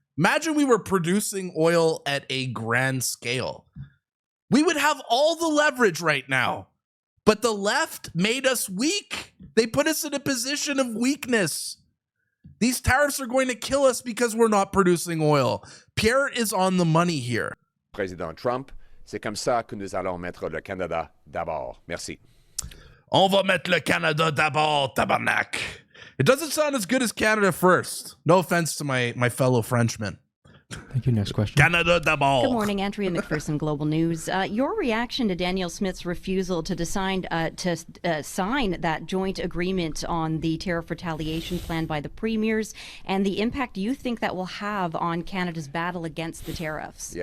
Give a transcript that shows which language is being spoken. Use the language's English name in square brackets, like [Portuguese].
[English] Imagine we were producing oil at a grand scale. We would have all the leverage right now. But the left made us weak. They put us in a position of weakness. These tariffs are going to kill us because we're not producing oil. Pierre is on the money here. [French] Président Trump, c'est comme ça que nous allons mettre le Canada d'abord. Merci. On va mettre le Canada d'abord, tabarnak. [English] It doesn't sound as good as Canada first. No offense to my fellow Frenchmen. Thank you. Next question. [French] Canada d'abord. [English] Good morning, Andrea McPherson, Global News. Your reaction to Danielle Smith's refusal to sign that joint agreement on the tariff retaliation plan by the premiers, and the impact you think that will have on Canada's battle against the tariffs?